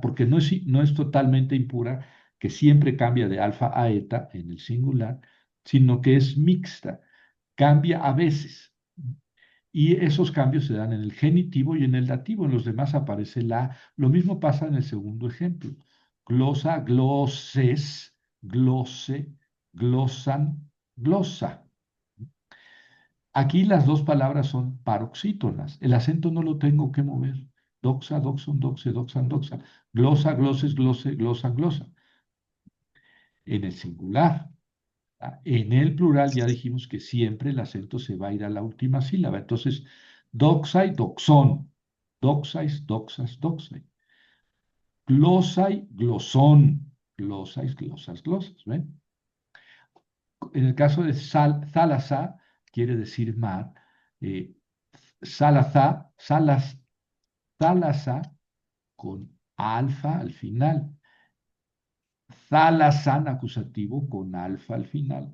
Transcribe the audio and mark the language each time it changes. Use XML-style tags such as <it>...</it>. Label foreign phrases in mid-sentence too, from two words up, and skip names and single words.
<es>Porque no es totalmente impura, que siempre cambia de alfa a eta en el singular, sino que es mixta, cambia a veces. Y esos cambios se dan en el genitivo y en el dativo. En los demás aparece la A. Lo mismo pasa en el segundo ejemplo.</es> <el>γλώσσα, γλώσσης, γλώσση, γλώσσαν, γλώσσα.</el> <es>Aquí las dos palabras son paroxítonas. El acento no lo tengo que mover.</es> <el>δόξα, δοξών, δόξη, δόξαν, δόξα. γλώσσα, γλώσσης, γλώσση, γλώσσαν, γλώσσα.</el> <es>En el singular. En el plural ya dijimos que siempre el acento se va a ir a la última sílaba. Entonces,</es> <el>δόξαι, δοξών. δόξαις, δόξας, δόξαι. γλώσσαι, γλωσσών. γλώσσαις, γλώσσας, γλώσσας.</el> <es>¿Ven? En el caso de thalassa, quiere decir mar. Eh, salas, Thalassa con alfa al final. Thalassan acusativo con alfa al final.</es>